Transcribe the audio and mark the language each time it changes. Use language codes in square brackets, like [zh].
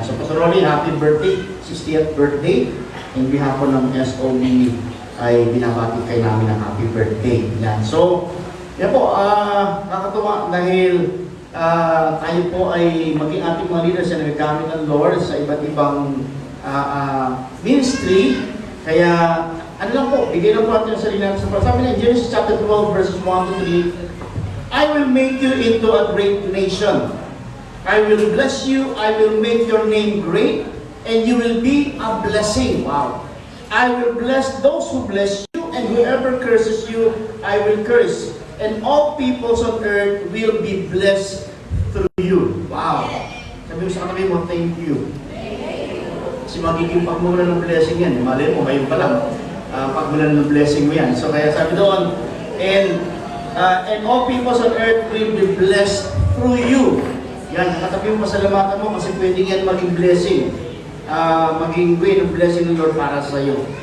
[en] So, Pastor Rolly, happy birthday, 60th birthday. [tl] In behalf po ng SOB ay binabati kayo namin ng happy birthday. Yan. So, yan po, nakakatuwa dahil tayo po ay maging ating mga leaders na nagagamit ng Lord sa iba't ibang ministry. Kaya, ano lang po, bigay lang po natin yung sarili natin. Sabi na [en] in Genesis chapter 12 verses 1 to 3, I will make you into a great nation. I will bless you, I will make your name great, and you will be a blessing. Wow. I will bless those who bless you, and whoever curses you, I will curse. And all peoples on earth will be blessed through you. [tl] Wow. Sabi mo sa katabi mo, thank you. Kasi magiging pagmula ng blessing yan. Malay mo, ngayon pa lang, pagmula ng blessing mo yan. So kaya sabi doon, [en] and all peoples on earth will be blessed through you. [tl] Yan, katabi mo, pasalamatan mo kasi pwedeng yan maging blessing. Maging way of blessing ng Lord para sa iyo.